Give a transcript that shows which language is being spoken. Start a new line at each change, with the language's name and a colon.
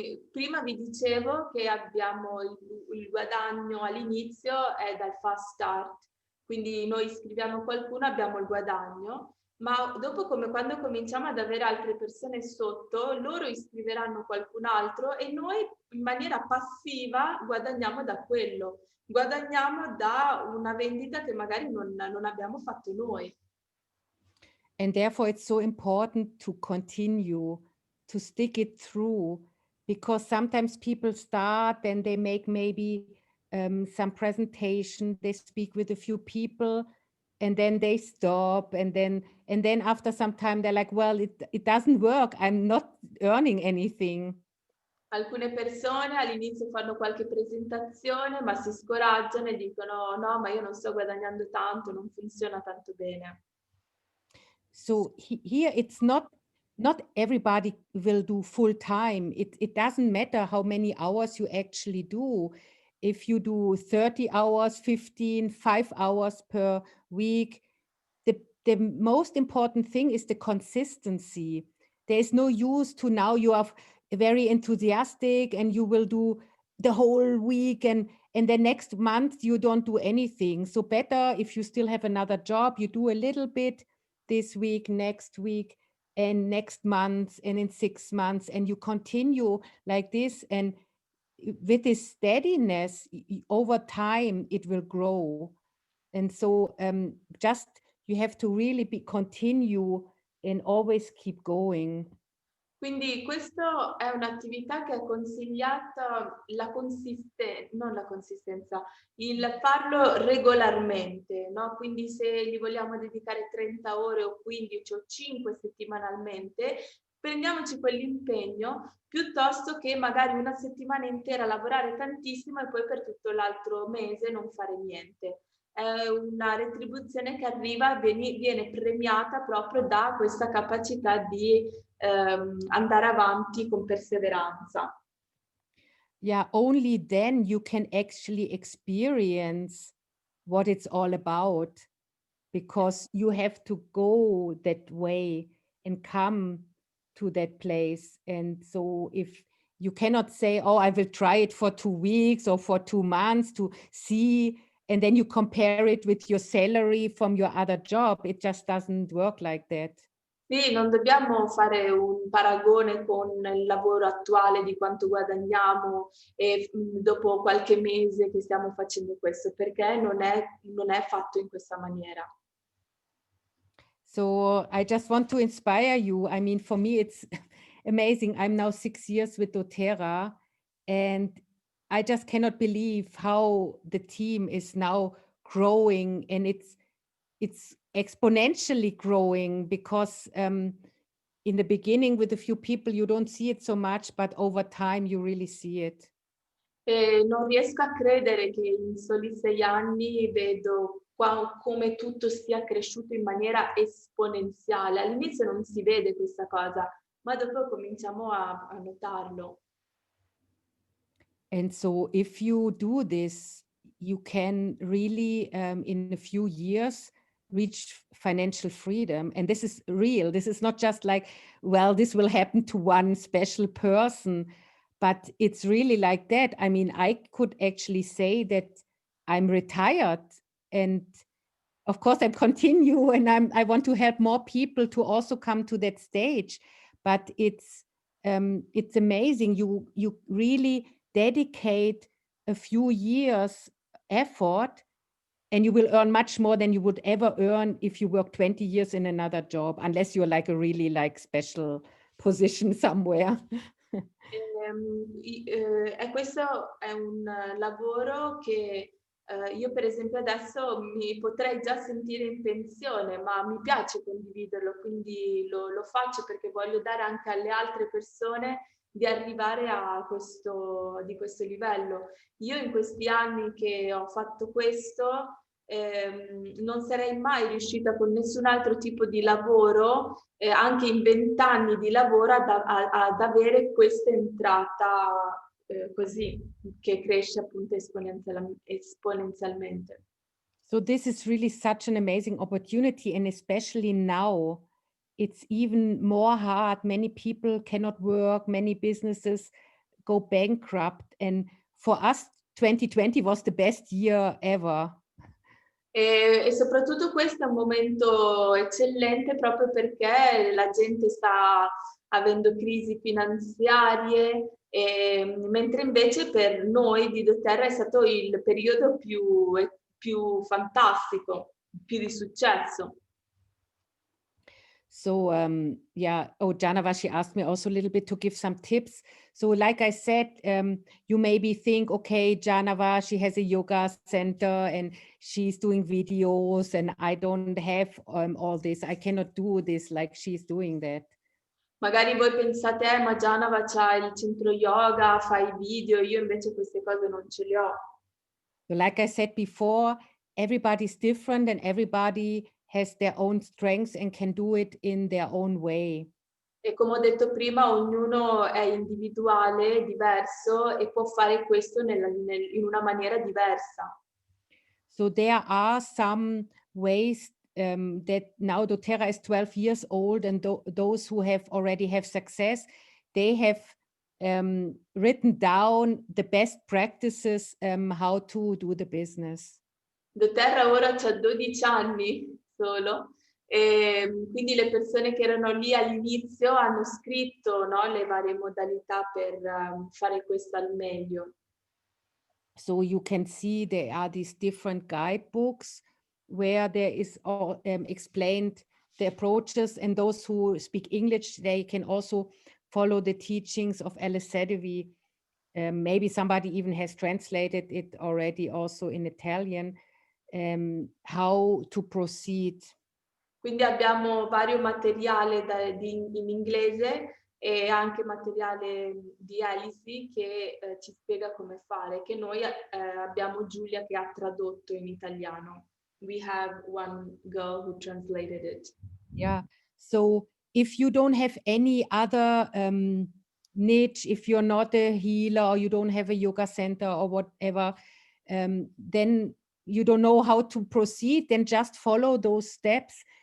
Italian: Prima vi dicevo che abbiamo il guadagno all'inizio è dal fast start, quindi noi iscriviamo qualcuno, abbiamo il guadagno, ma dopo come quando cominciamo ad avere altre persone sotto, loro iscriveranno qualcun altro e noi in maniera passiva guadagniamo da quello, guadagniamo da una vendita che magari non abbiamo fatto noi.
English: And therefore, it's so important to continue, to stick it through, because sometimes people start and they make maybe some presentation, they speak with a few people, and then they stop, and then after some time they're like, well, it doesn't work, I'm not earning anything.
Italian: Alcune persone all'inizio fanno qualche presentazione, ma si scoraggiano e dicono no, ma io non sto guadagnando tanto, non funziona tanto bene.
English: So here it's not everybody will do full time. It doesn't matter how many hours you actually do. If you do 30 hours, 15, 5 hours per week, the most important thing is the consistency. There is no use to now you are very enthusiastic and you will do the whole week and the next month you don't do anything. So better if you still have another job, you do a little bit this week, next week, and next month, and in 6 months, and you continue like this. And with this steadiness over time, it will grow. And so just you have to really continue and always keep going.
Italian: Quindi questa è un'attività che è consigliata non la consistenza, il farlo regolarmente, no? Quindi se gli vogliamo dedicare 30 ore o 15 o 5 settimanalmente, prendiamoci quell'impegno piuttosto che magari una settimana intera lavorare tantissimo e poi per tutto l'altro mese non fare niente. È una retribuzione che arriva, viene premiata proprio da questa capacità di andare avanti con perseveranza.
English: Yeah, only then you can actually experience what it's all about, because you have to go that way and come to that place. And so if you cannot say, oh, I will try it for 2 weeks or for 2 months to see, and then you compare it with your salary from your other job, it just doesn't work like that.
Italian: Sì, non dobbiamo fare un paragone con il lavoro attuale di quanto guadagniamo e dopo qualche mese che stiamo facendo questo, perché non è fatto in questa maniera.
English: So I just want to inspire you. I mean, for me, it's amazing. I'm now 6 years with Doterra, and I just cannot believe how the team is now growing, and it's exponentially growing, because in the beginning with a few people, you don't see it so much, but over time you really see it.
Italian: E non riesco a credere che in soli 6 anni vedo come tutto sia cresciuto in maniera esponenziale. All'inizio non si vede questa cosa, ma dopo cominciamo a notarlo.
English: And so if you do this, you can really, in a few years, reach financial freedom. And this is real. This is not just like, well, this will happen to one special person, but it's really like that. I mean, I could actually say that I'm retired, and of course I continue, and I want to help more people to also come to that stage. But it's amazing. You really dedicate a few years effort, and you will earn much more than you would ever earn if you work 20 years in another job, unless you're like a really like special position somewhere.
Italian: E questo è un lavoro che io per esempio adesso mi potrei già sentire in pensione, ma mi piace condividerlo, quindi lo faccio perché voglio dare anche alle altre persone di arrivare di questo livello. Io in questi anni che ho fatto questo non sarei mai riuscita con nessun altro tipo di lavoro, anche in 20 anni di lavoro, ad avere questa entrata così, che cresce appunto esponenzialmente.
English: So this is really such an amazing opportunity, and especially now, it's even more hard. Many people cannot work, many businesses go bankrupt, and for us, 2020 was the best year ever.
Italian: E soprattutto questo è un momento eccellente proprio perché la gente sta avendo crisi finanziarie, mentre invece per noi di Doterra è stato il periodo più fantastico, più di successo.
English: So yeah, oh, Janava, she asked me also a little bit to give some tips. So like I said, you maybe think, okay, Janava, she has a yoga center and she's doing videos and I don't have all this. I cannot do this like she's doing that.
Italian: Magari voi pensate, ma Gianava c'ha il centro yoga, fa i video, io invece queste cose non ce le ho.
English: So like I said before, everybody's different and everybody has their own strengths and can do it in their own way.
Italian: E come ho detto prima, ognuno è individuale, diverso e può fare questo in una maniera diversa.
English: So there are some ways that now Doterra is 12 years old, and those who have already have success, they have written down the best practices how to do the business.
Italian: Doterra ora c'ha 12 anni solo, e quindi le persone che erano lì all'inizio hanno scritto, no, le varie modalità per fare questo al meglio.
English: So you can see there are these different guidebooks where there is all explained the approaches, and those who speak English, they can also follow the teachings of Alice Sedevi. Maybe somebody even has translated it already also in Italian, how to proceed.
Italian: Quindi abbiamo vario materiale in inglese e anche materiale di Alice che ci spiega come fare, che noi abbiamo Giulia che ha tradotto in italiano.
English: We have one girl who translated it. Yeah, so if you don't have any other niche, if you're not a healer or you don't have a yoga center or whatever, then you don't know how to proceed, then just follow those steps.